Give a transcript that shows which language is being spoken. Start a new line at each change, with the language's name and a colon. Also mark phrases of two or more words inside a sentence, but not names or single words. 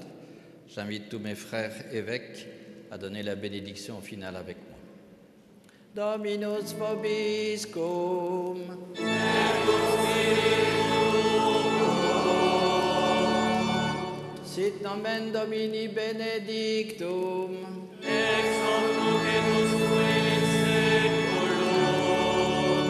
French: J'invite tous mes frères évêques à donner la bénédiction finale avec moi.
Latin: Dominus vobiscum. Sit nomen Domini benedictum. Ex hoc nunc et usque in seculum.